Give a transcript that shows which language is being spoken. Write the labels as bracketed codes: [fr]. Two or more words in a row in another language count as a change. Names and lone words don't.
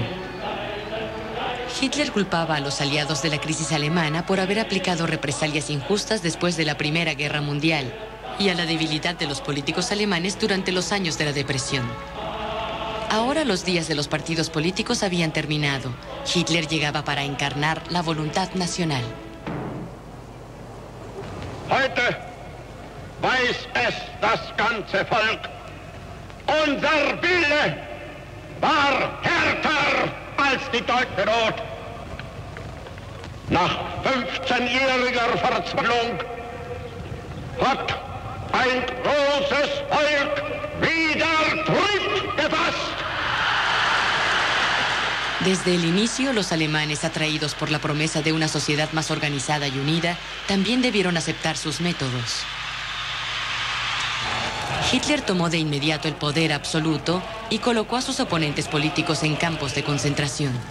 [es] Hitler culpaba a los aliados de la crisis alemana por haber aplicado represalias injustas después de la Primera Guerra Mundial y a la debilidad de los políticos alemanes durante los años de la depresión. Ahora los días de los partidos políticos habían terminado. Hitler llegaba para encarnar la voluntad nacional. [de] Heute weiß es das ganze Volk. Unser Wille war härter als die deutsche Not. Nach 15-jähriger Verzweiflung hat ein großes Volk wieder Trieb gefasst. [es] Desde el inicio, los alemanes, atraídos por la promesa de una sociedad más organizada y unida, también debieron aceptar sus métodos. Hitler tomó de inmediato el poder absoluto y colocó a sus oponentes políticos en campos de concentración.